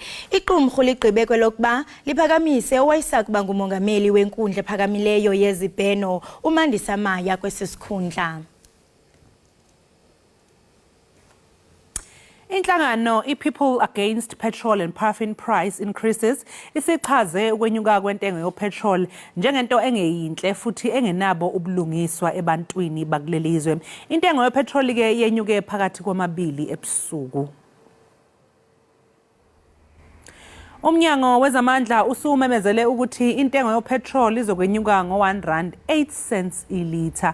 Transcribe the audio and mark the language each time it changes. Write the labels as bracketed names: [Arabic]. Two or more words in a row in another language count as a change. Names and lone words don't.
[Xhosa] Iqumrhu ligqibe kwelokuba liphakamise owayesakuba ngumongameli wenkundla ephakamileyo yezibheno uMandisa Maya kwesi sikhundla. Inhlangano iPeople Against Petrol and Paraffin Price Increases isichaze ukwenyuka kwentengo yopetrol njengento engeyinhle futhi engenabo ubulungiswa ebantwini bakulelizwe. Intengo yopetrol ke yenyuke phakathi kwamabili ebusuku. [Zulu] Umnyango wezamandla usumemezele ukuthi intengo yopetrol izokwenyuka ngo R1.08 ilitha.